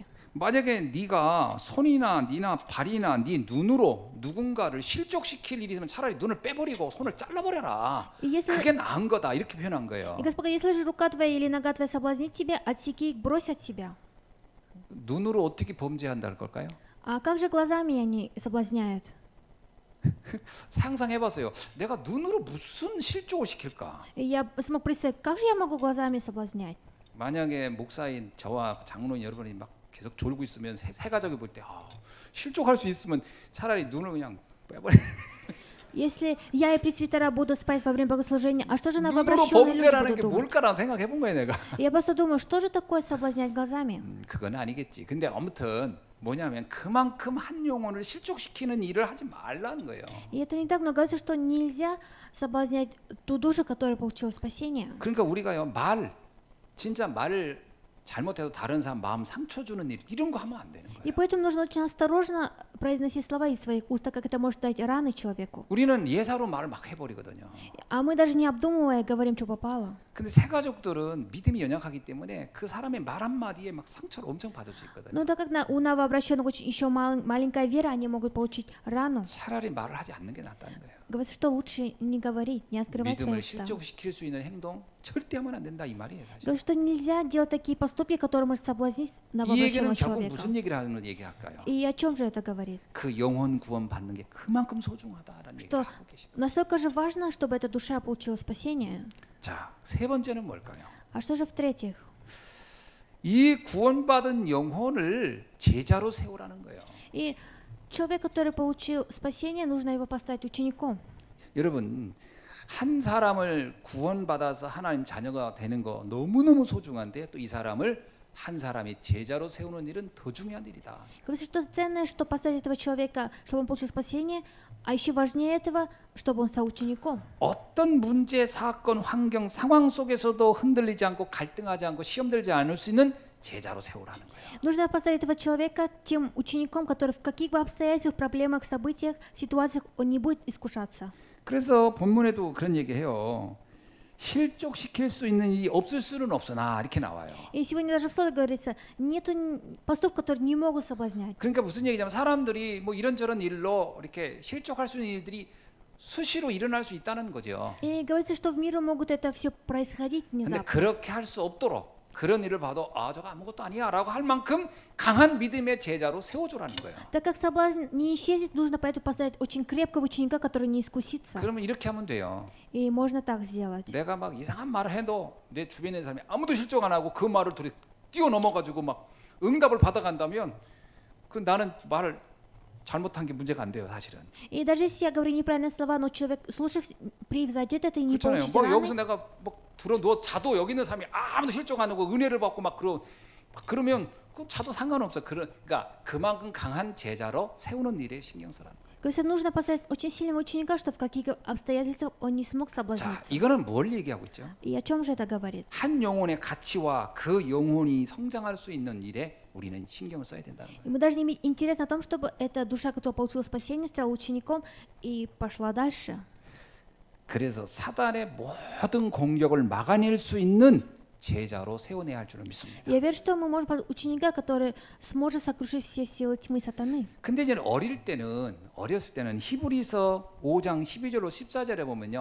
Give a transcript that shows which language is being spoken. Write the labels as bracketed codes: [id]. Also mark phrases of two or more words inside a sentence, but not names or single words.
[ko] 만약에 네가 손이나 네나 발이나 네 눈으로 누군가를 실족시킬 일이 있으면 차라리 눈을 빼버리고 손을 잘라버려라. 그게 나은 거다 이렇게 표현한 거예요. [ru] И Господь, если же рука твоя или нога твоя соблазнит тебя, отсеки их, брось от себя. [ko] 눈으로 어떻게 범죄한다는 걸까요? [ru] А как же глазами они соблазняют? [ko] 상상해봤어요. 내가 눈으로 무슨 실족을 시킬까? [ru] И я смог представить, как же я могу глазами соблазнять? [ko] 만약에 목사인 저와 장로인 여러분이 막 계속 졸고 있으면 새 가족이 볼 때 실족할 수 있으면 차라리 눈을 그냥 빼버려. [ru] Если я и пресвитера буду спать во время богослужения, а что же [ko] 눈으로 [ru] новообращенные люди [ko] 범죄라는 [ru] будут [ko] 게 [ru] думать? [ko] 뭘까라는 생각해본 거예요, 내가. [ru] Я просто думаю, что же такое соблазнять глазами? [ko] 그건 아니겠지. 근데 아무튼 뭐냐면 그만큼 한 영혼을 실족시키는 일을 하지 말라는 거예요. [ru] И это не так, но говорится, что нельзя соблазнять ту душу, которая получила спасение. [ko] 그러니까 우리가요 진짜 말을 잘못해서 다른 사람 마음 상처 주는 일 이런 거 하면 안 되는 거예요. [ru] И поэтому нужно очень осторожно произносить слова из своих уст, так как это может дать раны человеку. [ko] 우리는 예사로 말을 막 해버리거든요. [ru] А мы даже не обдумывая говорим, что попало. [ko] 근데 새 가족들은 믿음이 연약하기 때문에 그 사람의 말 한마디에 막 상처를 엄청 받을 수 있거든요. [ru] Но так как у новообращенных очень еще маленькая вера, они могут получить рану. [ko] 차라리 말을 하지 않는 게 낫다는 거예요. [ru] Говорится, что лучше не говорить, не открывать свои [ko] 믿음을 [ru] уста. [ko] 실족시킬 수 있는 행동 절대 하면 안 된다 이 말이에요. 사실. [ru] Говорится, что нельзя делать такие поступки, которые может соблазнить [ko] 이 얘기는 [ru] новообращенного [ko] 결국 [ru] человека. [ko] 무슨 얘기를 하는 걸 얘기할까요? [ru] И о чем же это говорит? [ko] 그 영혼 구원 받는 게 그만큼 소중하다라는 얘기를 [ru] Что [ko] 하고 계시죠. [ru] настолько же важно, чтобы эта душа получила спасение. [ko] 자, 세 번째는 뭘까요? [ru] А что же в-третьих? [ko] 이 구원받은 영혼을 제자로 세우라는 거예요. [ru] И человек, который получил спасение, нужно его поставить учеником. [ko] 여러분, 한 사람을 구원받아서 하나님 자녀가 되는 거 너무너무 소중한데 또 이 사람을 한 사람이 제자로 세우는 일은 더 중요한 일이다. [ru] Говорится, что ценное, что поставить этого человека, чтобы он получил спасение, а еще важнее этого, чтобы он стал учеником. [ko] 어떤 문제, 사건, 환경, 상황 속에서도 흔들리지 않고 갈등하지 않고 시험 들지 않을 수 있는 제자로 세우라는 거예요. [ru] Нужно поставить этого человека тем учеником, который в каких бы обстоятельствах, проблемах, событиях, ситуациях он не будет искушаться. [ko] 그래서 본문에도 그런 얘기해요. 실족시킬 수 있는 일이 없을 수는 없으나 이렇게 나와요. [ru] И сегодня даже в слове говорится, нету постов, которые не могут соблазнять. [ko] 그러니까 무슨 얘기냐면 사람들이 뭐 이런저런 일로 이렇게 실족할 수 있는 일들이 수시로 일어날 수 있다는 거죠. [ru] И говорится, что в мире могут это все происходить [ko] 근데 [ru] внезапно. [ko] 그렇게 할 수 없도록 그런 일을 봐도 아 저거 아무것도 아니야라고 할 만큼 강한 믿음의 제자로 세워주라는 거예요. [ru] Так как соблазн не исчезнет, нужно поэтому поставить очень крепкого ученика, который не искусится. [ko] 그러면 이렇게 하면 돼요. [ru] И можно так сделать. [ko] 내가 막 이상한 말을 해도 내 주변에 있는 사람이 아무도 실족 안 하고 그 말을 둘이 뛰어넘어가지고 막 응답을 받아간다면 그 나는 말을 잘못한 게 문제가 안 돼요, 사실은. [ru] И даже если я говорю неправильные слова, но человек, слушав, превзойдет это и не [ko] 그렇잖아요. [ru] получит [ko] 뭐 [ru] раны, [ko] 여기서 내가 뭐 들어 누워 자도 여기 있는 사람이 아무도 실족 안 하고 은혜를 받고 막 그러면 그 자도 상관없어. 그러니까 그만큼 강한 제자로 세우는 일에 신경 쓰라는 거예요. [ru] То есть нужно поставить очень сильного ученика, что в каких обстоятельствах он не смог [ko] 자, [ru] соблазниться. [ko] 이거는 뭘 얘기하고 있죠? [ru] И о чем же это говорит? [ko] 한 영혼의 가치와 그 영혼이 성장할 수 있는 일에 우리는 신경을 써야 된다는 거예요. [ru] И мы должны иметь интерес о том, чтобы эта душа, которая получила спасение, стала учеником и пошла дальше. [ko] 그래서 사단의 모든 공격을 막아낼 수 있는 제자로 세워내야 할 줄을 믿습니다. [ru] Я верю, что мы можем поставить ученика, который сможет сокрушить все силы тьмы сатаны. [ko] 근데 이제 어렸을 때는 히브리서 5장 12절로 14절에 보면요.